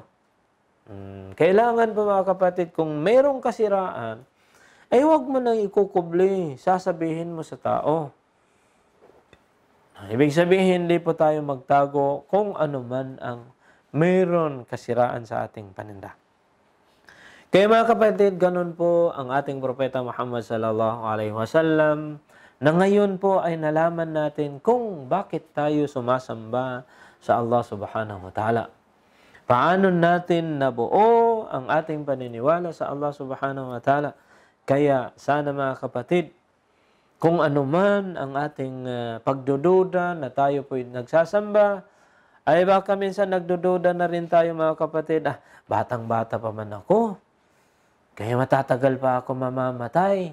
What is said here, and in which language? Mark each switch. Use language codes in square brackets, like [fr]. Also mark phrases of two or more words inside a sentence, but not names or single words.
[tl] Kailangan po mga kapatid, kung mayroong kasiraan, ay huwag mo nang ikukubli. Sasabihin mo sa tao. Ibig sabihin, hindi po tayo magtago kung ano man ang mayroon kasiraan sa ating paninda. Kaya mga kapatid, ganun po ang ating propeta Muhammad [ar] صلى الله عليه وسلم [tl] na ngayon po ay nalaman natin kung bakit tayo sumasamba sa Allah [ar] سبحانه وتعالى. [tl] Paano natin nabuo ang ating paniniwala sa Allah [ar] سبحانه وتعالى. [tl] Kaya sana mga kapatid, kung ano man ang ating pagdududa na tayo po'y nagsasamba, ay baka minsan nagdududa na rin tayo mga kapatid, batang-bata pa man ako, kaya matatagal pa ako mamamatay.